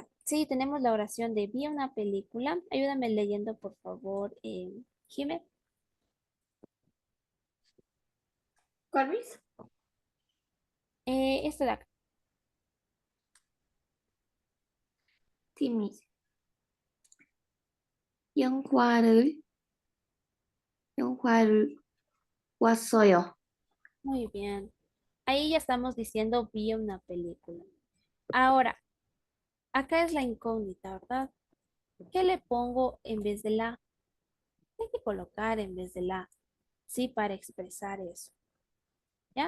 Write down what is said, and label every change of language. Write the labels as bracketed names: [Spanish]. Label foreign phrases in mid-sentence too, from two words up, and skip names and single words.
[Spanish] Sí, tenemos la oración de vi una película. Ayúdame leyendo, por favor, Jimé. ¿Cuál es? Esto de acá. Timmy. [Korean] 영화를 영화를 왔어요. [Spanish] Muy bien. Ahí ya estamos diciendo vi una película. Ahora, acá es la incógnita, ¿verdad? ¿Qué le pongo en vez de la? ¿Qué hay que colocar en vez de la? Sí, para expresar eso. ¿Ya?